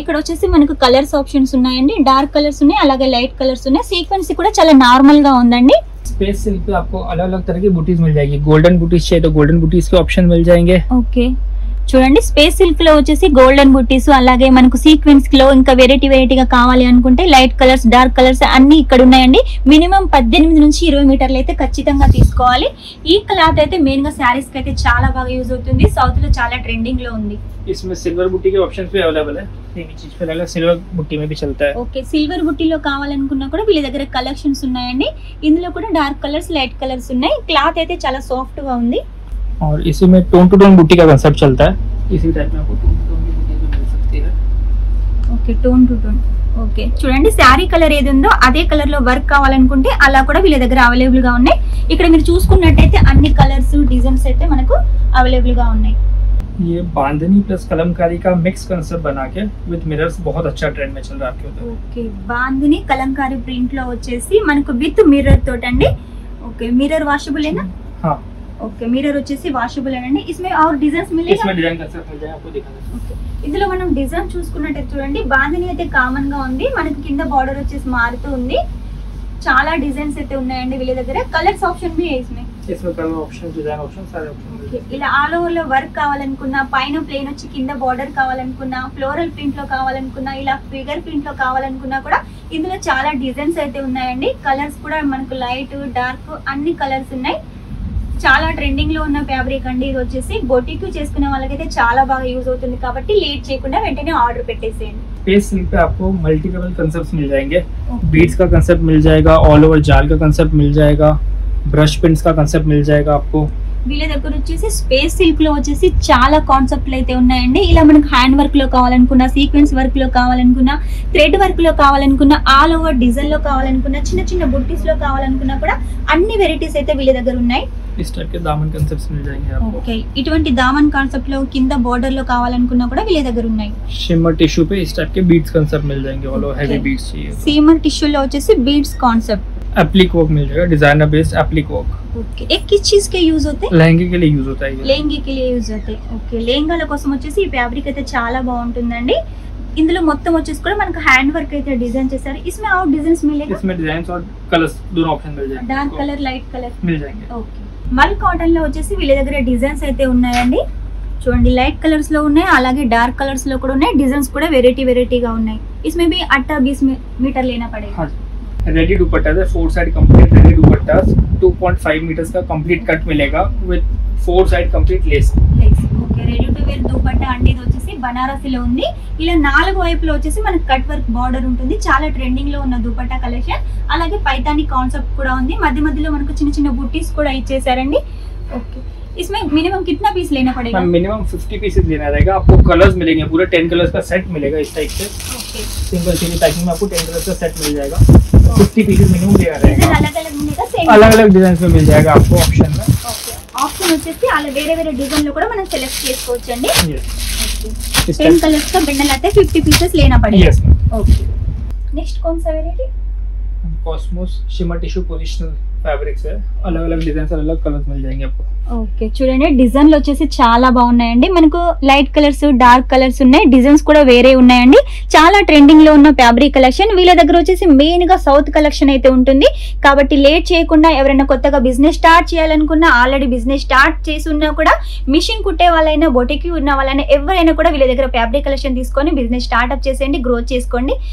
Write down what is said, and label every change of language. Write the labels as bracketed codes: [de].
[te] ఇక్కడ వచ్చేసి మనకు కలర్స్ ఆప్షన్స్ ఉన్నాయండి. డార్క్ కలర్స్ ఉన్నాయి, అలాగే లైట్ కలర్స్ ఉన్నాయి. సీక్వెన్సీ కూడా చాలా నార్మల్ గా ఉందండి. [hi] स्पेस सिल्क पे आपको अलग-अलग तरह की बूटीज मिल जाएगी। गोल्डन बूटीज चाहिए तो गोल्डन बूटीज के ऑप्शन मिल जाएंगे। [te] ఓకే చూడండి స్పేస్ సిల్క్ లో వచ్చేసి గోల్డెన్ బుట్టీస్, అలాగే మనకు సీక్వెన్స్ లో ఇంకా వెరైటీగా కావాలి అనుకుంటే లైట్ కలర్స్, డార్క్ కలర్స్ అన్ని ఇక్కడ ఉన్నాయండి. మినిమం 18 నుంచి 20 మీటర్లు అయితే ఖచ్చితంగా తీసుకోవాలి. ఈ క్లాత్ అయితే మెయిన్ గా శారీస్ కి అయితే చాలా బాగా యూజ్ అవుతుంది. సౌత్ లో చాలా ట్రెండింగ్ లో ఉంది. [hi] इसमें सिल्वर बूटी के ऑप्शंस भी अवेलेबल है। ये चीज पे अलग सिल्वर बूटी में भी चलता है। [te] ఓకే సిల్వర్ బుట్టీలో కావాలనుకున్నా కూడా వీళ్ళ దగ్గర కలెక్షన్స్ ఉన్నాయండి. ఇందులో కూడా డార్క్ కలర్స్, లైట్ కలర్స్ ఉన్నాయి. క్లాత్ అయితే చాలా సాఫ్ట్ గా ఉంది. [hi] और इसी में टोन टू टोन बूटी का कांसेप्ट चलता है। इसी टाइप में आपको टोन टू टोन की बूटी भी मिल सकती है। [te] Okay tone to tone. Okay చూడండి శారీ కలర్ ఏది ఉందో అదే కలర్ లో వర్క్ కావాలనుకుంటే అలా కూడా వీళ్ళ దగ్గర అవైలబుల్ గా ఉన్నాయి. ఇక్కడ మీరు చూసుకున్నట్టయితే అన్ని కలర్స్, డిజైన్స్ అయితే మనకు అవైలబుల్ గా ఉన్నాయి. [hi] ये बांधनी प्लस कलमकारी का मिक्स कांसेप्ट बना के विद मिरर्स बहुत अच्छा ट्रेंड में चल रहा है आपके उधर। [te] ఓకే బాందిని కలంకారీ ప్రింట్ లో వచ్చేసి మనకు with mirror తోటండి. Okay mirror washable ఏనా? [hi] हाँ [te] ఓకే మిర్రర్ వచ్చేసి వాషబుల్ అండి. [hi] इसमें और डिजाइन्स मिलेगा? इसमें डिजाइन कांसेप्ट मिल जाएगा आपको, दिखा दें। [te] ఓకే ఇందులో మనం డిజైన్ చూసుకున్నట్టు చూడండి బాందిని అయితే కామన్ గా ఉంది. మనకి కింద బార్డర్ వచ్చేసి మారుతూ ఉంది. చాలా డిజైన్స్ అయితే ఉన్నాయండి వీళ్ళ దగ్గర. [hi] కలర్స్ ఆప్షన్ भी है इसमें। इसमें कलर ऑप्शन, डिजाइन ऑप्शन सारे ऑप्शन मिल [te] ఓకే ఇలా ఆల్ ఓవర్ లో వర్క్ కావాలనుకున్నా, పైన ప్లేన్ వచ్చి కింద బార్డర్ కావాలనుకున్నా, ఫ్లోరల్ ప్రింట్ లో కావాలనుకున్నా, ఇలా ఫిగర్ ప్రింట్ లో కావాలనుకున్నా కూడా ఇందులో చాలా డిజైన్స్ అయితే ఉన్నాయండి. కలర్స్ కూడా మనకు లైట్, డార్క్ అన్ని కలర్స్ ఉన్నాయి. చాలా ట్రెండింగ్ లో ఉన్న ఫ్యాబ్రిక్ అండి. ఇది వచ్చేసి బొటిక్ చేసుకునే వాళ్ళకైతే చాలా బాగా యూజ్ అవుతుంది. కాబట్టి లేట్ చేయకుండా వెంటనే ఆర్డర్ పెట్టేసేయండి. [hi] स्पेस सिल्क पे आपको मल्टी लेवल कंसेप्ट्स मिल जाएंगे। बीड्स का कंसेप्ट मिल जाएगा, ऑल ओवर जाल का कंसेप्ट मिल जाएगा, ब्रश पिन्स का कंसेप्ट मिल जाएगा आपको। [te] వీళ్ళ దగ్గర వచ్చేసి స్పేస్ సిల్క్ లో వచ్చేసి చాలా కాన్సెప్ట్లు అయితే ఉన్నాయండి. ఇలా మనకు హ్యాండ్ వర్క్ లో కావాలనుకున్నా, సీక్వెన్స్ వర్క్ లో కావాలనుకున్నా, థ్రెడ్ వర్క్ లో కావాలనుకున్నా, ఆల్ ఓవర్ డిజైన్ లో కావాలనుకున్నా, చిన్న బుట్టీస్ లో కావాలనుకున్నా కూడా అన్ని వెరైటీస్ అయితే వీళ్ళ దగ్గర ఉన్నాయి. [hi] इस टाइप के दामन कंसेप्ट्स मिल जाएंगे आपको। [te] ఓకే ఇటువంటి దామన్ కాన్సెప్ట్ లో కింద బోర్డర్ లో కావాలనుకున్నా కూడా వీళ్ళ దగ్గర ఉన్నాయి. [hi] शिमर टिश्यू पे इस टाइप के बीड्स कंसेप्ट मिल जाएंगे, ऑल ओवर हैवी बीड्स चाहिए। [te] సీమర్ టిష్యూ లో వచ్చేసి బీడ్స్ కాన్సెప్ట్. [hi] एप्लिक वर्क मिल जाएगा, designer based applique work. Okay ఏ किस चीज के यूज होते हैं? लहंगे के लिए यूज होता है ये। [te] లెహంగా కి యూజ్ అవుతాయి. ఓకే లెహంగాల కోసం వచ్చేసి ఈ ఫ్యాబ్రిక్ అయితే చాలా బాగుంటుందండి. ఇందులో మొత్తం వచ్చేసి కూడా మనకు హ్యాండ్ వర్క్ అయితే డిజైన్ చేశారు. [hi] इसमें और डिजाइन्स मिलेगा? इसमें डिजाइन और कलर्स दोनों ऑप्शन मिल जाएंगे, [te] డార్క్ కలర్ లైట్ కలర్ [hi] मिल जाएंगे। [te] ఓకే మల్ కాటన్ లో వచ్చేసి వీళ్ళ దగ్గర డిజైన్స్ అయితే ఉన్నాయండి. చూడండి లైట్ కలర్స్ లో ఉన్నాయి, అలాగే డార్క్ కలర్స్ లో కూడా ఉన్నాయి. డిజైన్స్ కూడా వెరైటీగా ఉన్నాయి. [hi] इसमें भी 18-20 मीटर लेना पड़ेगा। हाँ रेडी दुपट्टा है, 4 साइड कंप्लीट रेडी दुपट्टा, 2.5 मीटर्स का कंप्लीट कट मिलेगा with 4 side complete less. [te] Okay ready to wear dupatta అంటే ఇది వచ్చేసి బనారసిలో ఉంది. ఇలా 4 వైపులో వచ్చేసి మనకి కట్ వర్క్ బార్డర్ ఉంటుంది. చాలా ట్రెండింగ్ లో ఉన్న దుపట్టా కలెక్షన్. అలాగే పైతాని కాన్సెప్ట్ కూడా ఉంది. మధ్య మధ్యలో మనకు చిన్న చిన్న బుట్టీస్ కూడా ఇచ్చేసారండి. [hi] ఓకే इसमें मिनिमम कितना पीस लेना पड़ेगा? मिनिमम 50 पीसेस लेना रहेगा। आपको कलर्स मिलेंगे, पूरे 10 कलर्स का सेट मिलेगा इस टाइप से। ओके सिंगल सीधी पैकिंग में आपको 10 कलर्स का सेट मिल जाएगा। 50 पीसेस मिनिमम लेना रहेगा। अलग-अलग मिलेगा सेम अलग-अलग डिजाइन में मिल जाएगा आपको ऑप्शन में। [te] ఓకే ఆప్షన్ వచ్చేసి అలా వేరే డిజైన్ లో కూడా మనం సెలెక్ట్ చేసుకోవచ్చండి. [en] yes [hi] ओके 10 कलर्स का बंडल आता है, 50 पीसेस लेना पड़ेगा। [en] yes [hi] ओके नेक्स्ट कौन सा variety? Cosmos shimmer tissue positional fabrics है, अलग-अलग डिजाइन और अलग कलर्स मिल जाएंगे आपको। [te] ఓకే చూడండి డిజైన్లు వచ్చేసి చాలా బాగున్నాయండి. మనకు లైట్ కలర్స్ డార్క్ కలర్స్ ఉన్నాయి. డిజైన్స్ కూడా వేరే ఉన్నాయండి. చాలా ట్రెండింగ్ లో ఉన్న ఫ్యాబ్రిక్ కలెక్షన్. వీళ్ళ దగ్గర వచ్చేసి మెయిన్ గా సౌత్ కలెక్షన్ అయితే ఉంటుంది. కాబట్టి లేట్ చేయకుండా ఎవరైనా కొత్తగా బిజినెస్ స్టార్ట్ చేయాలనుకున్నా, ఆల్రెడీ బిజినెస్ స్టార్ట్ చేసి ఉన్నా కూడా, మిషన్ కుట్టే వాళ్ళైనా బొటిక్ ఉన్న వాళ్ళైనా ఎవరైనా కూడా వీళ్ళ దగ్గర ఫ్యాబ్రిక్ కలెక్షన్ తీసుకొని బిజినెస్ స్టార్ట్అప్ చేసేయండి, గ్రోత్ చేసుకోండి.